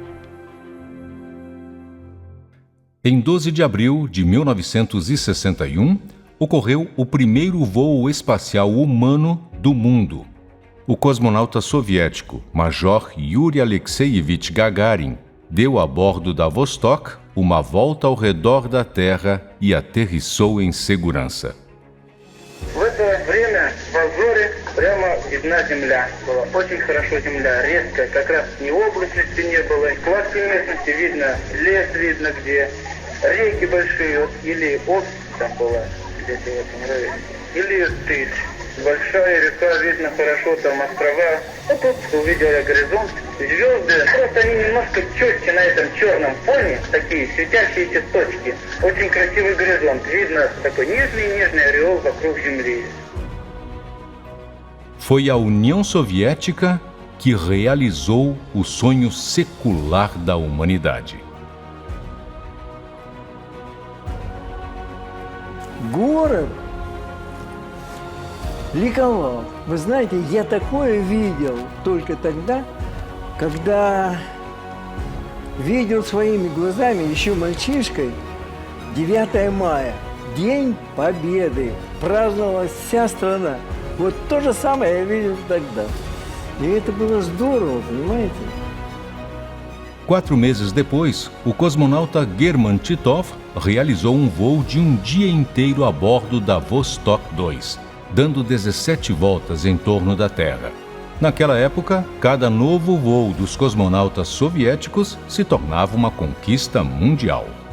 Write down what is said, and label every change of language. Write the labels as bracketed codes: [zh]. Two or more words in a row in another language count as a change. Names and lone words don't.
[pt] Em 12 de abril de 1961, ocorreu o primeiro voo espacial humano do mundo. O cosmonauta soviético Major Yuri Alexeyevich Gagarin deu a bordo da Vostok uma volta ao redor da Terra e aterrissou em segurança. [ru] В это время в обзоре прямо видна Земля. Была очень хорошо Земля, резкая, как раз ни облачности не было. В плоской местности видно лес, видно где, реки большие, вот, или Обь там была где-то в этом районе, или Тыш. большая река, видно хорошо там острова. Вот тут увидел я горизонт. Звезды, просто они немножко четче на этом черном фоне, такие светящиеся точки. Очень красивый горизонт. Видно такой нежный ореол вокруг Земли. [pt] Foi a União Soviética que realizou o sonho secular da humanidade. [ru] Город ликовал. Вы знаете, я такое видел только тогда, когда видел своими глазами, еще мальчишкой, 9 мая, День Победы, праздновала вся страна. Вот то же самое я видел тогда. E это было здорово, понимаете? [pt] 4 meses depois, o cosmonauta German Titov realizou um voo de um dia inteiro a bordo da Vostok 2, dando 17 voltas em torno da Terra. Naquela época, cada novo voo dos cosmonautas soviéticos se tornava uma conquista mundial.